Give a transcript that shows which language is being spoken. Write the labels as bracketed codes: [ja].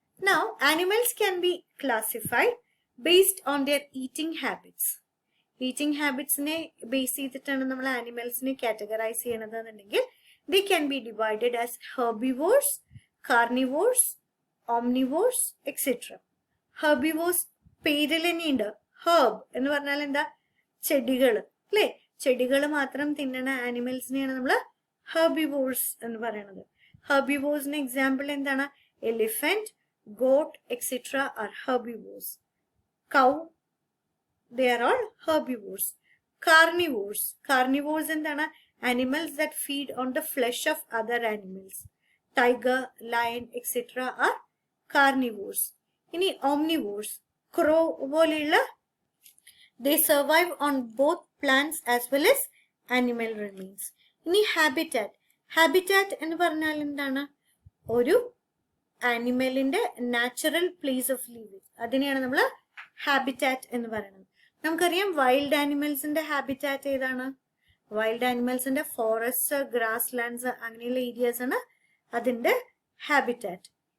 [en] Now, animals can be classified based on their eating habits. [ml] Eating habits ne base ചെയ്തിട്ടാണ് നമ്മൾ ആനിമൽസിനെ categorise ചെയ്യണതെന്നുണ്ടെങ്കിൽ [en] they can be divided as herbivores, carnivores, omnivores, etc. [ml] Herbivores പേരിൽ തന്നെയുണ്ട്. Herb എന്ന് പറഞ്ഞാൽ എന്താ? ചെടികൾ, അല്ലേ? ചെടികൾ മാത്രം തിന്നണ ആനിമൽസിനെയാണ് നമ്മൾ ഹെർബിവോർസ് എന്ന് പറയുന്നത്. ഹെർബിവോർസിന് എക്സാമ്പിൾ എന്താണ്? Elephant, got etcetera are herbivores. [en] Cow, they are all herbivores. Carnivores [ml] എന്താണ്? [en] Animals that feed on the flesh of other animals. Tiger, lion, etc. are carnivores. ഇനി omnivores, crow പോലെയുള്ള they survive on both plants as well as animal remains. [ml] ഇനി habitat എന്ന് പറഞ്ഞാൽ എന്താണ്? ഒരു ആനിമലിന്റെ natural place of living, അതിനെയാണ് നമ്മൾ habitat എന്ന് പറയുന്നത്. നമുക്കറിയാം വൈൽഡ് ആനിമൽസിന്റെ ഹാബിറ്റാറ്റ് ഏതാണ്? വൈൽഡ് ആനിമൽസിന്റെ ഫോറസ്റ്റ്, ഗ്രാസ് ലാൻഡ്സ് അങ്ങനെയുള്ള ഏരിയാസ് ആണ് അതിന്റെ ഹാബിറ്റാറ്റ്.